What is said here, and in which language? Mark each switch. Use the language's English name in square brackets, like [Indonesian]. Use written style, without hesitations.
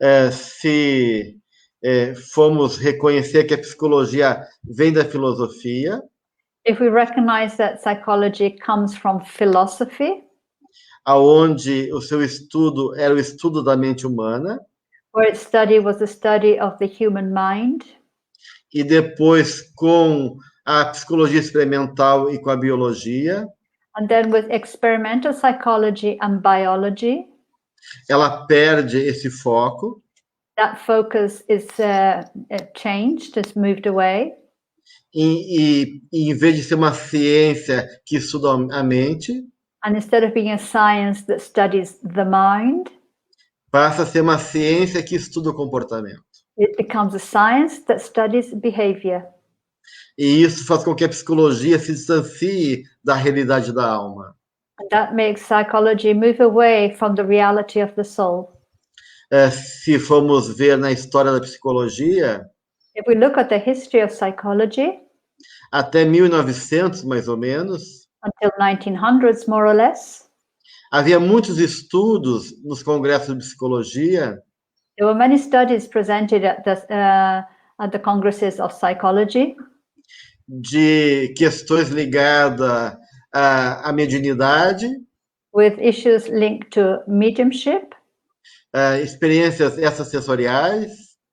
[Portuguese] Se formos reconhecer que a psicologia vem da filosofia. [English] If we recognize that psychology comes from philosophy. [Portuguese] Aonde o seu estudo era o estudo da mente humana. [English] Where its study was the study of the human mind. [Portuguese] E depois com a psicologia experimental e com a biologia. [English] And then with experimental psychology and biology. [Portuguese] Ela perde esse foco. [English] That focus is changed, is moved away. [Portuguese] E em vez de ser uma ciência que estuda a mente. [English] And instead of being a science that studies the mind, [Portuguese] passa a ser uma ciência que estuda o comportamento. [English] it becomes a science that studies behavior. [Portuguese] E isso faz com que a psicologia se distancie da realidade da alma. [English] And that makes psychology move away from the reality of the soul. [Portuguese] Se formos ver na história da psicologia, [English] If we look at the history of psychology, [Portuguese] até 1900, mais ou menos, [English] until 1900s, more or less, [Portuguese] havia muitos estudos nos congressos de psicologia [English] there were many studies presented at the congresses of psychology [Portuguese] de questões ligadas à mediunidade, [English] with issues linked to mediumship, [Portuguese] experiências extrasensoriais,